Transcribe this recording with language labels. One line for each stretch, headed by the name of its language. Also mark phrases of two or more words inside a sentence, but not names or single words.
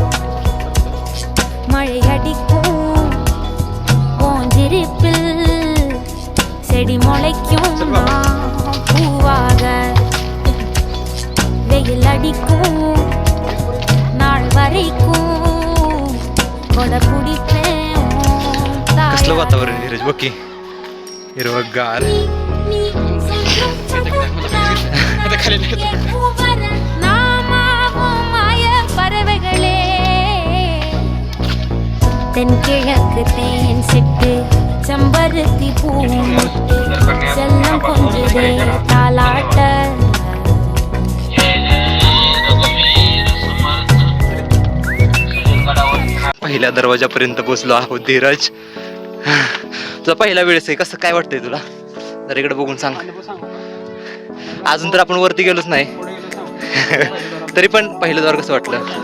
Tamil: மழை அடிக்கும் போஞ்சிருப்பில் செடி முளைக்கும் நான் பூவாக. வெயில் அடிக்கும் நாள் வரைக்கும் கொடை பிடிப்பேன்.
Marathi: कसलं वातावरण धीरज बघ की. हिरवगार.
Tamil: பறவைகளே தென்கிழக்கு தேன் சிட்டு செம்பருத்தி பூமொட்டு செல்லம் கொஞ்சுதே தாலாட்ட.
Marathi: पहिल्या दरवाजापर्यंत पोहोचलो आहोत धीरज. तुझा पहिला वेळेस आहे, कसं काय वाटतंय तुला? जरा इकडे बघून सांग. अजून तर आपण वरती गेलोच नाही. तरी पण पहिलं द्वार कसं वाटलं?